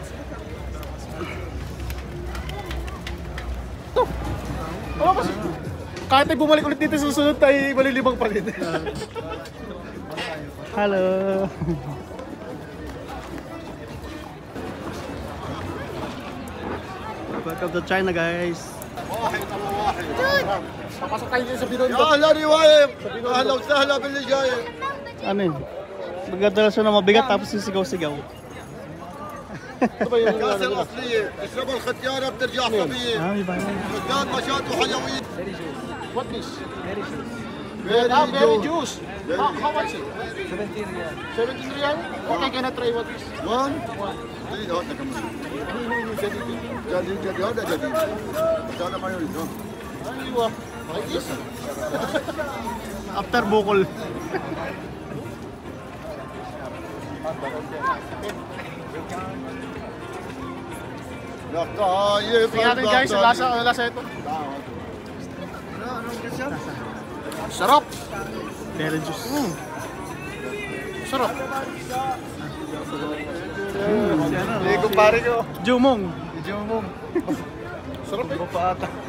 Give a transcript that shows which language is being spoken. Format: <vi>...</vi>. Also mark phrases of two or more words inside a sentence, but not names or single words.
<tl>Oh, kasi kahit ay bumalik ulit dito susunod tayo malilibang pa rin.</tl> <en>Hello. Welcome to China, guys.</en> <tl>Papasok tayo dito sa Binondo.</tl> <ar>يا اهلا روايه اهلا وسهلا باللي جاي</ar> <tl>Ano yun? Magdadala siya na mabigat tapos sisigaw-sigaw. Ito ba yung</tl> <ar>كاس الاصليه اشرب الختيانه بترجع صبيه</ar> <tl>May bayan.</tl> <ar>قدام مشات وحلويات</ar> <en>what this? Very Berry good. juice. How much it? 17 riyal. 17 riyal? Okay, can I try what this?</en> <ar>وين؟ جديد هذا كمان جديد جديد هذا جديد بس هذا ما يريد ها ايوه.</ar> <en>Like this? After bukol.</en> <ar>يا طايف</ar> <tl>Tingnan natin guys, ang lasa ito. Sarap.</tl> <en>Berry juice.</en> <tl>Sarap. Si ano? Hindi ko pare ko. Jumong. Medyo mo. Sarap eh. Pa ata.</tl>